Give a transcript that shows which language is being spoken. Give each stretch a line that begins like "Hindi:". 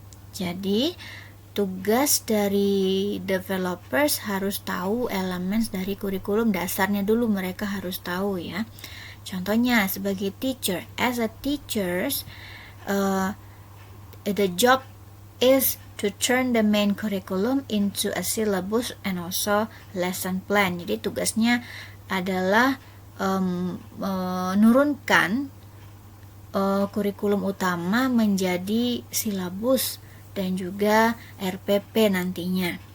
Indonesian: Jadi, tugas dari developers harus tahu elements dari kurikulum, dasarnya dulu mereka harus tahu ya. Contohnya sebagai teacher,
English: as a teachers, the job is to turn the main curriculum into a syllabus and also lesson plan.
Indonesian: Jadi tugasnya adalah menurunkan kurikulum utama menjadi silabus dan juga RPP nantinya.